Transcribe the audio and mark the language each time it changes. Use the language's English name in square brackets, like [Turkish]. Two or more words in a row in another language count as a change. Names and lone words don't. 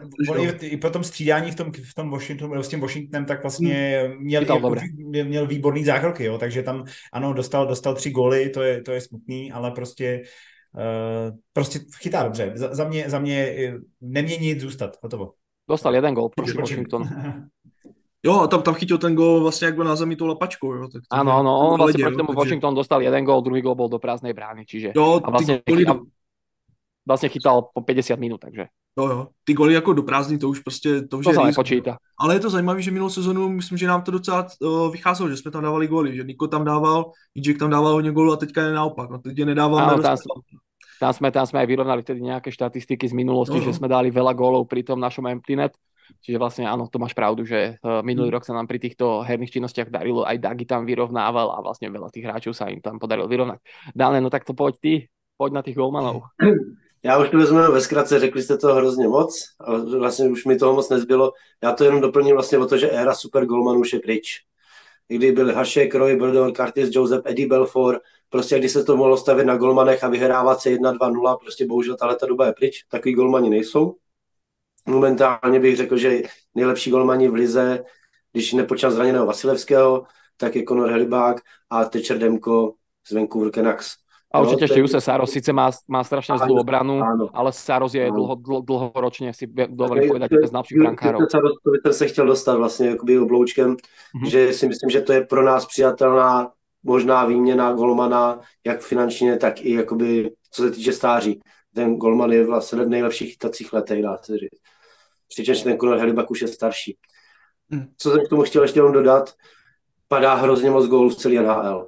[Czech] i po tom střídání v tom Washingtonu, s tím Washingtonem, tak vlastně měl výborný zákroky, jo, takže tam, ano, dostal 3 góly, to je smutný, ale prostě chytá dobře. Za mě neměnit, zůstat, hotovo. Dostal 1 gól proti Washingtonu. Jo, a tam chytil ten gól vlastně jak byl na zemi tou lapačkou, jo. Tak [Slovak] áno, on vlastne proti tomu Washington dostal 1 gól, druhý gól bol do prázdnej brány, čiže [Czech] jo, [Slovak] a vlastne chytal po 50 minút, takže. [Czech] Jo, ty góly jako do prázdný, to už prostě, to [Slovak] sa nepočíta. [Czech] Ale je to zajímavé, že minulou sezonu, myslím, že nám to docela vycházelo, že jsme tam dávali góly, že Niko tam dával, Jack tam dával hodně gólů a teďka je naopak, no teď je nedával. [Slovak] Tam sme aj vyrovnali vtedy nejaké štatistiky z minulosti, že sme dali veľa gólov pri tom našom [English] empty net. [Slovak] Čiže vlastne áno, to máš pravdu, že minulý rok sa nám pri týchto herných činnostiach darilo, aj Dagi tam vyrovnával a vlastne veľa tých hráčov sa im tam podarilo vyrovnať. Dáne, no tak to poď na tých golmanov. [Czech] Já už to vezmu ve zkratce, řekli jste to hrozně moc, ale vlastně už mi toho moc nezbylo. Já to jenom doplním vlastně o to, že éra super golmanů už je pryč. Kdy byli Hašek, Roy, Brodor, Curtis, Joseph, Eddie Belfour, prostě když se to mohlo stavit na golmanech a vyhrávat se 1-2-0, prostě bohužel tahleta doba je pryč, takový golmani nejsou. Momentálně bych řekl, že nejlepší golmani v lize, když nepočítám zraněného Vasilevského, tak je Conor Helibák a Thatcher Demko z Vancouver Canucks. [Slovak] A určite ešte Juse Saros síce má strašne zlú obranu, ale Saros je dlhoročne, si dovolím povedať, bez najlepších brankárov. [Czech] To by se chtěl dostat vlastně jakoby obloučkem, že si myslím, že to je pro nás přijatelná možná výměna golmana, jak finančně, tak i jakoby, co se týče stáří. Ten golman je vlastně v nejlepších chytacích letech, dá se říct. Přičemž ten Conor Helibak už je starší. Co jsem k tomu chtěl ještě jenom dodat, padá hrozně moc gólů v celé NHL.